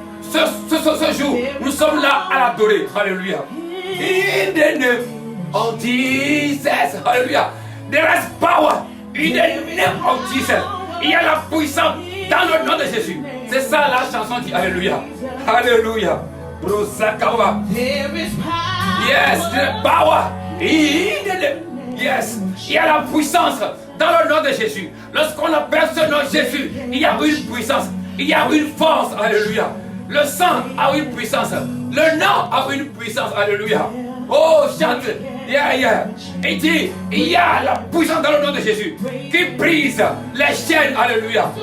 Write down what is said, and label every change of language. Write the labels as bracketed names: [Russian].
[French] Ce jour, nous sommes là à l'adorer. [English] Alléluia. In the name of Jesus. Alléluia. There is power in the name of Jesus. [French] Il y a la puissance dans le nom de Jésus. C'est ça la chanson dit Alléluia. Alléluia. Brosakawa. [English] There is power. Yes, the power in the name Yes. [French] Il y a la puissance dans le nom de Jésus. Lorsqu'on appelle ce nom Jésus, il y a une puissance. Il y a une force. Alléluia. Le sang a une puissance. Le nom a une puissance. Alléluia. Oh, chante. Yeah. Il dit, il y a la puissance dans le nom de Jésus qui brise les chaînes. Alléluia.